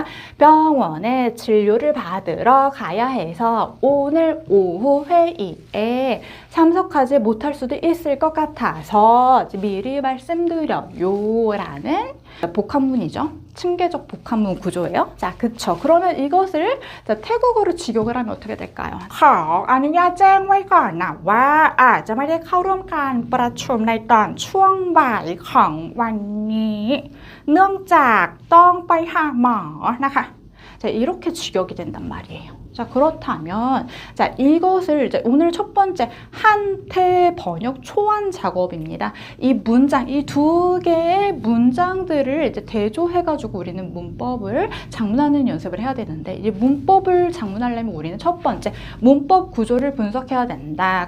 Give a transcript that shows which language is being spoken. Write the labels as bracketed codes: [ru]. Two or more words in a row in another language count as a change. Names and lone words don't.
[ko] 병원에 진료를 받으러 가야 해서 오늘 오후 회의에 참석하지 못할 수도 있을 것 같아서 미리 말씀드려요 라는 복합문이죠. 층계적 복합문 구조예요. 자, 그쵸. 그러면 이것을 자, 태국어로 직역을 하면 어떻게 될까요? [th] ขออนุญาตแจ้งไว้ก่อนนะว่าอาจจะไม่ได้เข้าร่วมการประชุมในตอนช่วงบ่ายของวันนี้เนื่องจากต้องไปหาหมอนะคะ [ko] 자, 이렇게 직역이 된단 말이에요. 자, 그렇다면 자, 이것을 이제 오늘 첫 번째 한태 번역 초안 작업입니다. 이 문장, 이 두 개의 문장들을 이제 대조해 가지고 우리는 문법을 작문하는 연습을 해야 되는데 이 문법을 작문하려면 우리는 첫 번째 문법 구조를 분석해야 된다.